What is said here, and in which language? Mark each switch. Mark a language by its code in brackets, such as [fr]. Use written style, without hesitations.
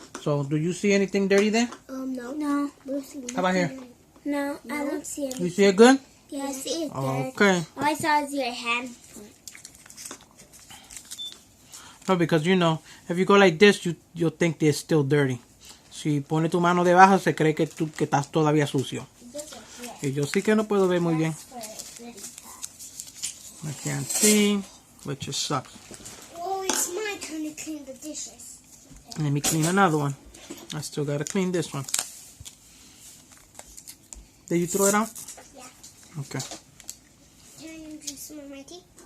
[en] So do you see anything dirty there? No. No. How about here? No, I don't see it. You see it good? Yeah, I see it. Okay. All I saw is your hand. No, because you know, if you go like this, you'll think they're still dirty. [es] Si pone tu mano debajo, se cree que estás todavía sucio. Y yo sí que no puedo ver muy bien. [en] I can't see, which just sucks. Oh, it's my turn to clean the dishes. Let me clean another one. I still gotta clean this one. Did you throw it out? Yeah. Okay. Can I drink some of my tea?